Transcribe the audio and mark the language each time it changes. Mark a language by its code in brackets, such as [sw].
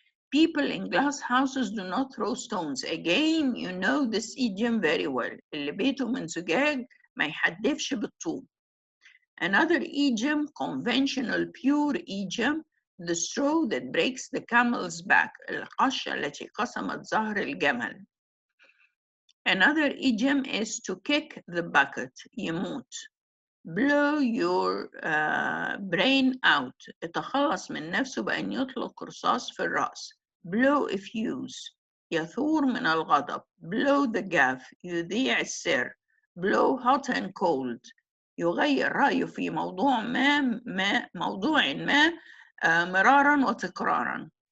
[en] People in glass houses do not throw stones. Again, you know this idiom very well. [ar] اللي بيته من زجاج ما يحدفش بالطوب. [en] Another idiom, conventional pure idiom, the straw that breaks the camel's back. [ar] القشة التي قسمت ظهر الجمل. [en] Another idiom is to kick the bucket. يموت. Blow your brain out. [ar] يتخلص من نفسه بأن يطلق رصاص في الرأس. [en] Blow a fuse. [ar] يثور من الغضب. [en] Blow the gaff. [ar] يذيع السر. [en] Blow hot and cold. [ar] يغير رأيه في موضوع موضوع ما مرارا وتكرارا.